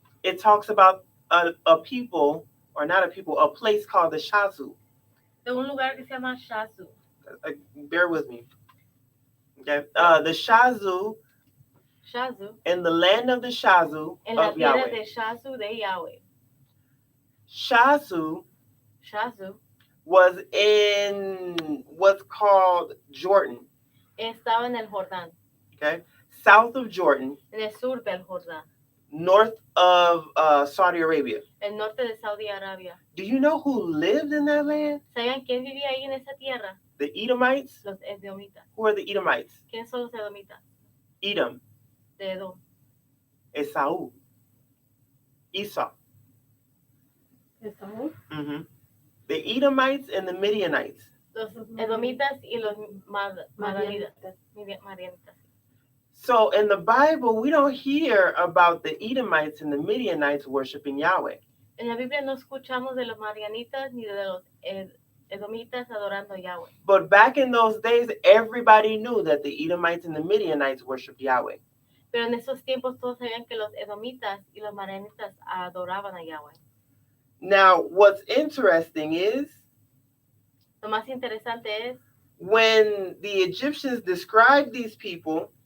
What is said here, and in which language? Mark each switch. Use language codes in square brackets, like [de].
[en] it talks about a people, or not a people, a place called the Shazu. [es] de un lugar que se llama Shazu. [en] Bear with me. Okay, the Shazu, in the land of the Shazu [es] En la [en] of [es] tierra [en] Yahweh. [es] de Shazu de Yahweh. [en] Shazu was in what's called Jordan. [es] Estaba en el Jordán, [en] Okay, south of Jordan, [es] en el sur del Jordán, [en] north of Saudi Arabia. [es] el norte de Saudi Arabia. [en] Do you know who lived in that land? [es] ¿Sabían quién vivía ahí en esa tierra? [en] The Edomites. [es] Los edomitas. [en] Who are the Edomites? [es] ¿Quiénes son los edomitas? [en] Edom, [es] De Edom. [en] Esau, Esau. [es] ¿Esaú? [en] Mm-hmm. The Edomites and the Midianites. [es] Los edomitas y los madianitas. [en] So in the Bible, we don't hear about the Edomites and the Midianites worshiping Yahweh. [es] En la Biblia no escuchamos de los madianitas ni de los edomitas adorando a Yahweh. [en] But back in those days, everybody knew that the Edomites and the Midianites worshiped Yahweh. [es] Pero en esos tiempos todos sabían que los edomitas y los madianitas adoraban a Yahweh. [en] Now, what's interesting is [es] Lo más interesante es [en] when the Egyptians described these people,